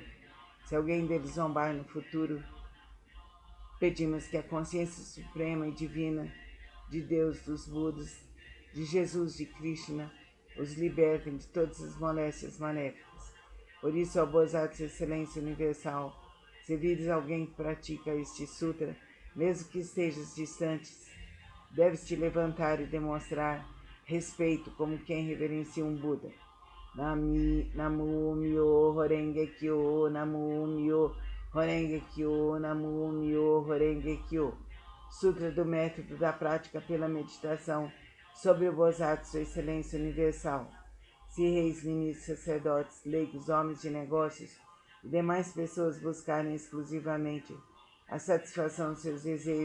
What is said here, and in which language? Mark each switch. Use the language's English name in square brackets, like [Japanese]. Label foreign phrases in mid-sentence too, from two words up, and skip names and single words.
[Portuguese] Se alguém deles zombar no futuro, pedimos que a consciência suprema e divina de Deus, dos Budas, de Jesus, de Krishna, os libertem de todas as moléstias maléficas. Por isso, ó Bosatsu, Excelência Universal, se vires alguém que pratica este sutra, mesmo que estejas distantes, deves te levantar e demonstrar respeito como quem reverencia um Buda. [Japanese] 南無妙法蓮華経、南無妙法蓮華経、南無妙法蓮華経. [Portuguese] Sutra do método da prática pela meditação sobre o Bosatsu, Excelência Universal. Se reis, ministros, sacerdotes, leigos, homens de negócios e demais pessoas buscarem exclusivamente a satisfação de seus desejos,